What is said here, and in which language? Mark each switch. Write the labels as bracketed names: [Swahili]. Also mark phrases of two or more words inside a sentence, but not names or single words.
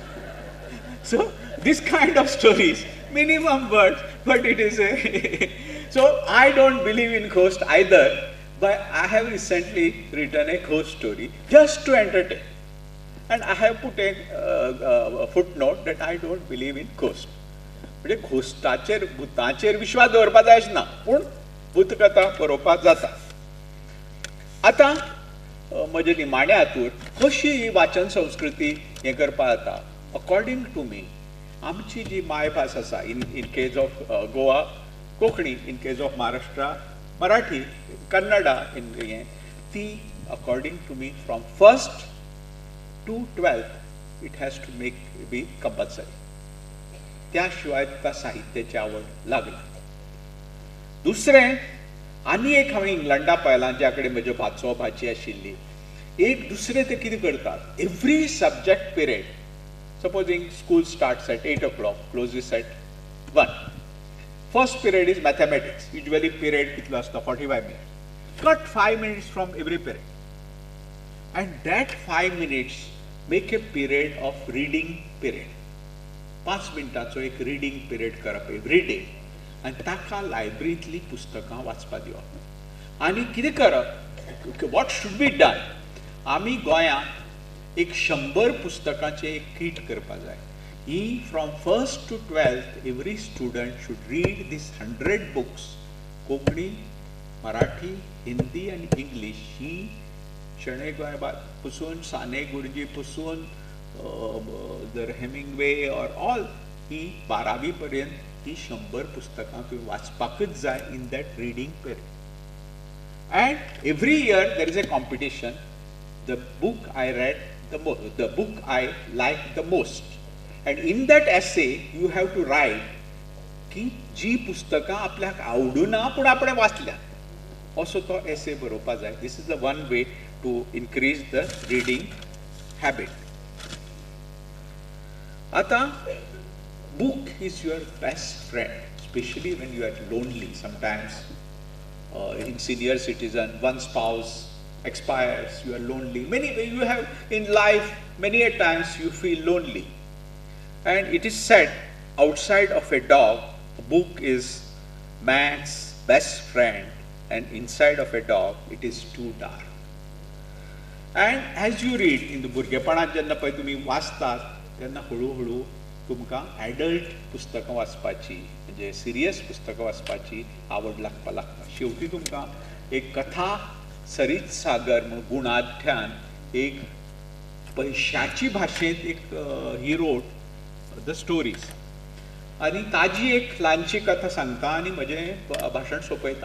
[English] So this kind of stories, minimum words, but it is a so I don't believe in ghosts either, but I have recently written a ghost story just to entertain, and I have put a footnote that I don't believe in ghosts. [Konkani] म्हणजे घोस्टाचेर, भुतांचेर विश्वास दवरपा जाय अशें ना, पूण भूतकथा बरोवपाक जाता. आतां म्हजे निमाण्या हातूंत कशी ही वाचन संस्कृती हें करपा जाता? [English] according to me, in case of Goa Konkani, in case of Maharashtra Marathi, Kannada in, it according to me from 1st to 12th it has to be compulsory. [Konkani] त्या शिवाय तुका साहित्याची आवड लागना. दुसरें, आनी एक हांवें इंग्लंडा पळयलां, ज्या कडेन म्हज्यो भाचो भाची आशिल्ली. एक दुसरें ते कितें करतात, [English] every subject period, supposing school starts at 8 o'clock, closes at 1. First period is mathematics. Usually [Konkani] पिरियड कितलो आसता [English] 45 minutes. cut 5 minutes from every period. And that 5 minutes make a period of reading period. [Konkani] 5 मिनटाचो एक [English] reading period [Konkani] करप [English] every day [Konkani] आनी ताका लायब्ररींतलीं पुस्तकां वाचपा दिवप. आनी कितें करप, [English] what should be done, [Konkani] आमी गोंयांत एक 100 पुस्तकांचें एक कीट करपा जाय. [English] ही from 1st to 12th every student should read this 100 books. [Konkani] कोंकणी, मराठी, हिंदी आनी इंग्लीश ही शणै गोंयबाब पसून साने गुरुजी पसून जर हेमिंग्वे ऑर ऑल ही 12वी पर्यंत ही 100 पुस्तकां तुवें वाचपाकच जाय [English] in that reading period. and every year there is a competition, the book I read the book I like the most, and in that essay you have to write [Konkani] की जी पुस्तकां आपल्याक आवडूना पूण आपणें वाचल्या असो तो एसे बरोवपा जाय. [English] this is the one way to increase the reading habit. आता book is your best friend, especially when you are lonely. Sometimes in senior citizen, one spouse expires, you are lonely. You have in life many a times you feel lonely, and it is said outside of a dog, a book is man's best friend, and inside of a dog it is too dark. And as you read in the [Konkani] भुरगेपणांत जेन्ना पळय तुमी वाचतात तेन्ना हळू तुमकां एडल्ट पुस्तकां वाचपाची म्हणजे सिरियस पुस्तकां वाचपाची आवड लागता. शेवटी तुमकां एक कथा सरीत सागर म्हूण गुणाध्यान एक पयशाची भाशेंत एक ही [English] wrote the stories [Konkani] आनी ताजी एक ल्हानशी कथा सांगता आनी म्हजें भाशण सोंपयता.